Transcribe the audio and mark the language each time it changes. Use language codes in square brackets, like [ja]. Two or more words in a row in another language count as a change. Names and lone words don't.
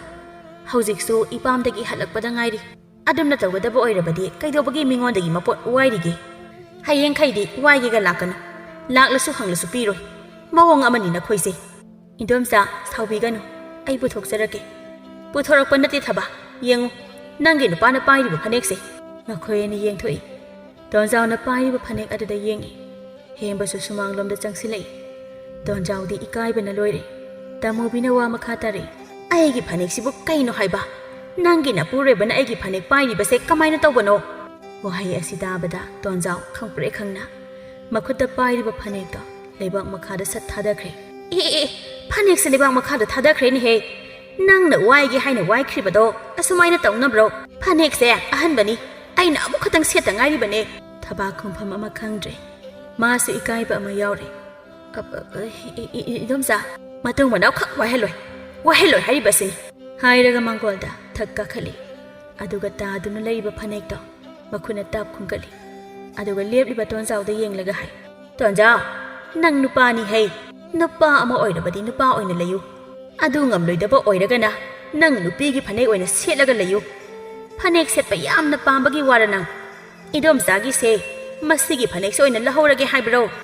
[mni] Haujiksu ipamdagi halakpada ngairi. Adumna tawgadaba oirabadi kaidobagi mingondagi mapot wairigi. Hayeng khaidi waigiga lakana. Laklasu hanglasu piroi. Mawong amani na khoise. Indomsa saubiganu. Ai puthokjarake. Puthorakpa nati thaba. Yengu nangi nupana pairiba phanekse. Makhoyeni yengthoi. Tonjau na pairiba phanek aduda yengi. Hemba su sumanglomda changsilei. Tonjau di ikaiba na loire. Tamubina wa makhatare. Aigi phanek sibu kaino haiba. Nangi na pureba na aigi phanek pairiba se kamaina tawbano. Wahai asidabada tonjau khangpre khangna. Makhutta pairiba phanek to leibak makhada sat thadakre. Phanek se leibak makhada thadakre ni he. Nang na waigi haina waikribado asumaina tawnabro. Phanek se ahanbani. Aina amu khatang seta ngairibane. Thaba khumpham ama khangdre. Masu ikaiba ama yaure. Idomsa matong manau khak waheloi haribasini. ꯍꯥꯏꯔꯒ ꯃꯥꯡꯒꯣꯜꯗ ꯊꯛ ꯀꯥꯈꯠꯂꯤ ꯑꯗꯨꯒ ꯇꯥꯗꯨꯅ ꯂꯩꯔꯤꯕ ꯐꯅꯦꯛꯇꯣ ꯃꯈꯨꯠꯅ ꯇꯥꯞ ꯈꯨꯟꯀꯠꯂꯤ ꯑꯗꯨꯒ ꯂꯦꯞꯂꯤꯕ ꯇꯣꯟꯖꯥꯎꯗ ꯌꯦꯡꯂꯒ ꯍꯥꯏ ꯇꯣꯟꯖꯥꯎ ꯅꯪ ꯅꯨꯄꯥꯅꯤ ꯍꯩ ꯅꯨꯄꯥ ꯑꯃ ꯑꯣꯏꯔꯕꯗꯤ ꯅꯨꯄꯥ ꯑꯣꯏꯅ ꯂꯩꯌꯨ ꯑꯗꯨ ꯉꯝꯂꯣꯏꯗꯕ ꯑꯣꯏꯔꯒꯅ ꯅꯪ ꯅꯨꯄꯤꯒꯤ ꯐꯅꯦꯛ ꯑꯣꯏꯅ ꯁꯦꯠꯂꯒ ꯂꯩꯌꯨ ꯐꯅꯦꯛ ꯁꯦꯠꯄ ꯌꯥꯝꯅ ꯄꯥꯝꯕꯒꯤ ꯋꯥꯔ ꯅꯪ ꯏꯗꯣꯝꯆꯥꯒꯤꯁꯦ ꯃꯁꯤꯒꯤ ꯐꯅꯦꯛꯁꯦ ꯑꯣꯏꯅ ꯂꯧꯍꯧꯔꯒꯦ ꯍꯥꯏꯕ꯭ꯔꯣ